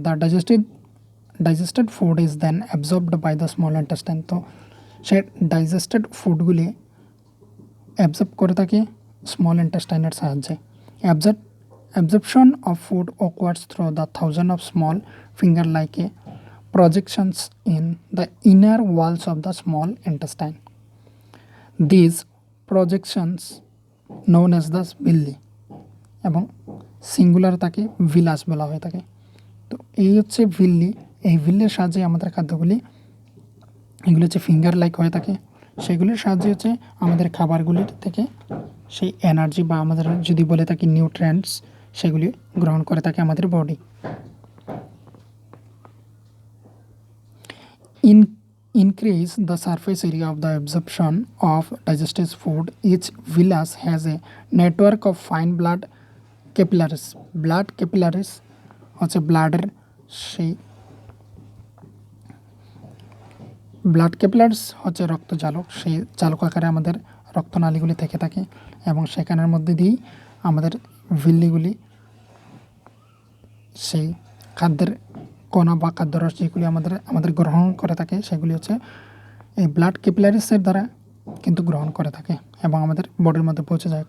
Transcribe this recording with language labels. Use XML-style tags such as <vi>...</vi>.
<en>The digested food is then absorbed by the small intestine.</en> <bn>তো সে digested ফুডগুলি absorb করে থাকে small ইন্টেস্টাইনের সাহায্যে।</bn> <en>Absorption of food occurs through the thousands of small finger-like projections in the inner walls of the small intestine. These projections known as the villi,</en> <bn>এবং singular তাকে villus বলা হয়ে থাকে। তো এই হচ্ছে ভিল্লি, এই ভিল্লির সাহায্যে আমাদের খাদ্যগুলি এগুলো হচ্ছে ফিঙ্গার লাইক হয়ে থাকে, সেগুলির সাহায্যে হচ্ছে আমাদের খাবারগুলির থেকে সেই এনার্জি বা আমাদের যদি বলে থাকি নিউট্রিয়েন্টস সেগুলি গ্রহণ করে থাকে আমাদের body.</bn> <en>increase the surface area of the absorption of digested food. Each villus has a network of fine blood capillaries.</en> <bn>Blood capillaries হচ্ছে ব্লাডের সেই ব্লাড ক্যাপিলারিস হচ্ছে রক্তজালক, সেই জালক আকারে আমাদের রক্তনালীগুলি থেকে থাকে এবং সেখানের মধ্যে দিয়েই আমাদের ভিল্লিগুলি সেই খাদ্যের কণা বা খাদ্যরস যেগুলি আমাদের গ্রহণ করে থাকে সেগুলি হচ্ছে এই ব্লাড ক্যাপিলারিসের দ্বারা কিন্তু গ্রহণ করে থাকে এবং আমাদের বডির মধ্যে পৌঁছে যায়।</bn>